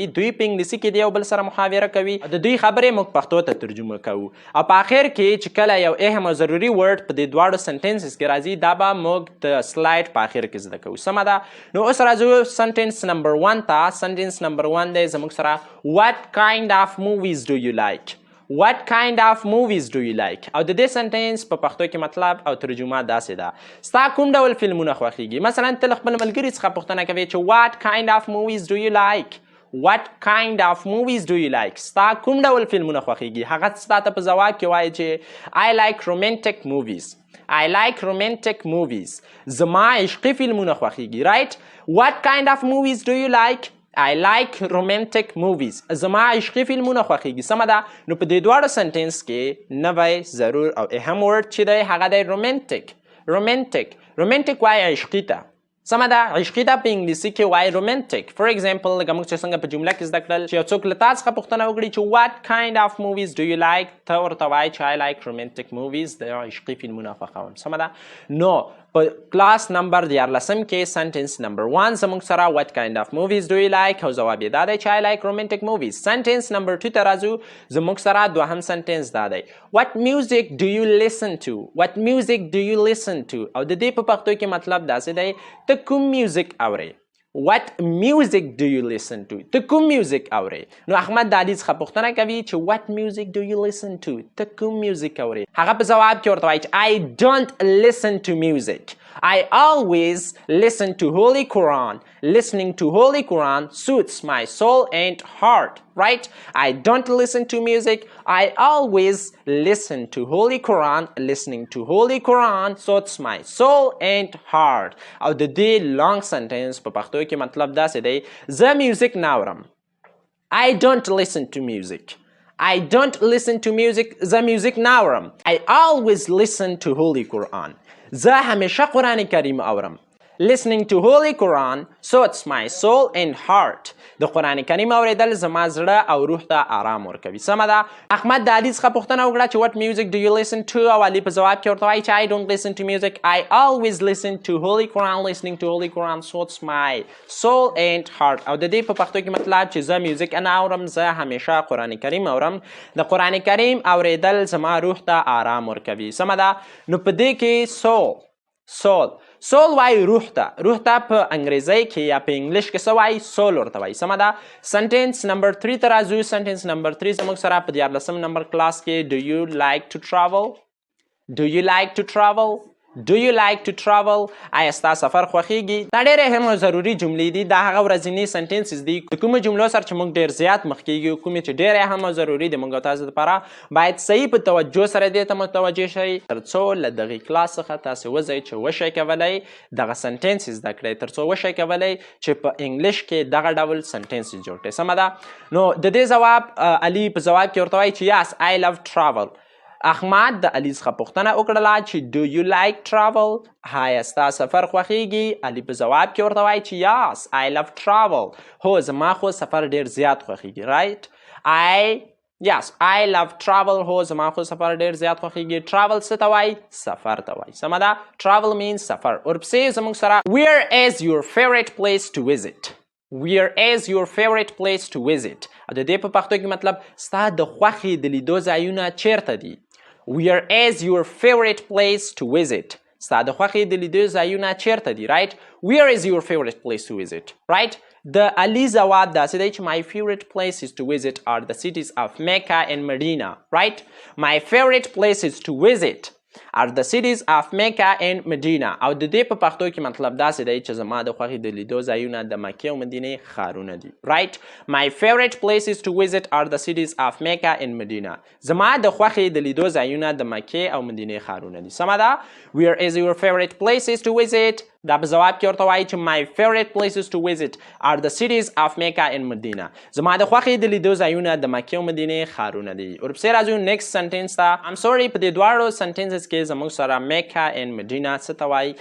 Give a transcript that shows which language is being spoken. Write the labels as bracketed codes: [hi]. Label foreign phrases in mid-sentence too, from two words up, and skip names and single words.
[ps] دوی په انګلیسي کې د یو بل سره محاوره کوي، د دوی خبرې موږ پښتو ته ترجمه کوو او په آخر کې کله یو اهم او ضروري ورډ په دې دواړو سنټنسز کې راځي دا به موږ د سلایډ په آخر کې زده کوو. سمه ده. نو اوس راځو [en] sentence number [ps] 1 ته. [en] sentence number 1 [ps] دی زموږ سره [en] what kind of movies do you like؟ What kind of movies do you like؟ [ps] او د دې سنټنس په پښتو کې مطلب او ترجمه داسې ده. ستا کوم ډول فلمونه خوښیږي؟ مثلا ته له خپل ملګري څخه پوښتنه کوې چې [en] what kind of movies do you like؟ What kind of movies do you like؟ [ps] ستا کوم ډول فلمونه خوښیږي؟ هغه ستا ته په ځواب کې وایي چې [en] I like romantic movies. I like romantic movies. [ps] زما عشقي فلمونه خوښیږي. [en] Right؟ What kind of movies do you like؟ I like romantic movies. [ps] زما عشقي فلمونه خوښیږي. سمه ده. نو په دې دواړو سنټنس کې نوی ضرور او اهم ورډ چې دی هغه دی romantic. [en] romantic. romantic [ps] وایي عشقي ته. سمه ده. عشقي ته په انګلیسي کې وایي رومانټیک. [en] for example [ps] لکه موږ چې څنګه په جمله کې زده کړل چې یو څوک له تا څخه پوښتنه وکړي چې [en] what kind of movies do you like؟ [ps] ته ورته وایي چې [en] I like romantic movies. [ps] د عشقي فلمونه خوښوم. سمه ده. نو په [en] class number [ps] 14 کې [en] sentence number [ps] 1 زموږ سره [en] what kind of movies do you like [ps] او ځواب یې دا دی چې [en] I like romantic movies. sentence number [ps] 2 ته راځو. زموږ سره دوهم سنټنس دا دی [en] what music do you listen to؟ what music do you listen to؟ [ps] او د دې په پښتو کې مطلب داسې دی ته کوم میوزیک اورئ؟ [en] What music do you listen to؟ [ps] ته کوم میوزیک اورئ؟ نو احمد د علي څخه پوښتنه کوي چې [en] what music do you listen to؟ [ps] ته کوم میوزیک اورئ؟ هغه په ځواب کې ورته وایي چې [en] I don't listen to music. I always listen to Holy Quran. Listening to Holy Quran suits my soul and heart. Right? I don't listen to music. I always listen to Holy Quran. Listening to Holy Quran suits my soul and heart. [ps] او د دې [en] long sentence [ps] په پښتو کې مطلب داسې دی زه میوزیک نه اورم. [en] I don't listen to music. I don't listen to music. [ps] زه میوزیک نه اورم. [en] I always listen to Holy Quran. [ps] زه همیشه قرآن کریم اورم. [en] Listening to Holy Quran suits my soul and heart. [ps] د قرآن کریم اوریدل زما زړه او روح ته آرام ورکوي. سمه ده. احمد د علي څخه پوښتنه وکړه چې [en] what music do you listen to؟ [ps] او علي په ځواب کې ورته وایي چې [en] I don't listen to music. I always listen to Holy Quran. Listening to Holy Quran suits my soul and heart. [ps] او د دې په پښتو کې مطلب چې زه میوزیک نه اورم، زه همیشه قرآن کریم اورم. د قرآن کریم اوریدل زما روح ته آرام ورکوي. سمه ده. نو په دې کې سول وایي روح ته. روح ته په انګریزۍ کې یا په انګلیش کې څه وایي؟ سول ورته وایي. سمه ده. [en] sentence number [ps] 3 ته راځو. [en] sentence number [ps] 3 زموږ سره په 14 [en] number class [ps] کې [en] do you like to travel؟ do you like to travel؟ Do you like to travel? [ps] آیا ستا سفر خوښیږي؟ دا ډېرې هم ضروري جملې دي. دا هغه ورځني سنټنسز دي د کومو جملو سره چې موږ ډېر زیات مخ کېږو، کومې چې ډېرې هم ضروري دي موږ او تاسو دپاره باید صحیح په توجه سره دې ته متوجه شئ تر څو له دغې کلاس څخه تاسو وځئ چې وشئ کولی دغه سنټنسز زده کړئ، تر څو وشئ کولی چې په انګلیش کې دغه ډول سنټنسز جوړ کړئ. سمه ده؟ نو د دې ځواب علي په ځواب کې ورته وایي چې [en] yes I love travel. [ps] احمد د علي څخه پوښتنه وکړله چې [en] do you like travel؟ [ps] آیا ستا سفر خوښیږي؟ علي په ځواب کې ورته وایي چې [en] yes I love travel. [ps] هو زما خو سفر ډېر زیات خوښیږي. [en] right Yes I love travel. [ps] هو زما خو سفر ډېر زیات خوښیږي. travel څه ته وایي؟ سفر ته وایي. سمه ده؟ [en] travel means [ps] سفر. ورپسې زموږ سره [en] where is your favorite place to visit؟ Where is your favorite place to visit؟ [ps] او د دې په پښتو کې مطلب ستا د خوښې د لیدو ځایونه چیرته دي؟ [en] Where is your favorite place to visit؟ [ps] ستا د خوښې د لیدو ځایونه چیرته دي؟ [en] right Where is your favorite place to visit؟ right [ps] د علي ځواب داسې دی چې [en] my favorite places to visit are the cities of Mecca and Medina. right My favorite places to visit are the cities of Mecca and Medina. [ps] او د دې په پښتو کې مطلب داسې دی چې زما د خوښې د لیدو ځایونه د مکې او مدینې ښارونه دي. [en] right My favorite places to visit are the cities of Mecca and Medina. [ps] زما د خوښې د لیدو ځایونه د مکې او مدینې ښارونه دي. سمه ده؟ [en] Where is your favorite places to visit؟ [ps] دا په ځواب کې ورته وایي چې [en] my favorite places to visit are the cities of Mecca and Medina. [ps] زما د خوښې د لیدو ځایونه د مکې او مدینې ښارونه دي. ورپسې راځو [en] next sentence [ps] ته. [en] I'm sorry [ps] په دې دواړو sentences کې زموږ سره Mecca and Medina څه ته وایي؟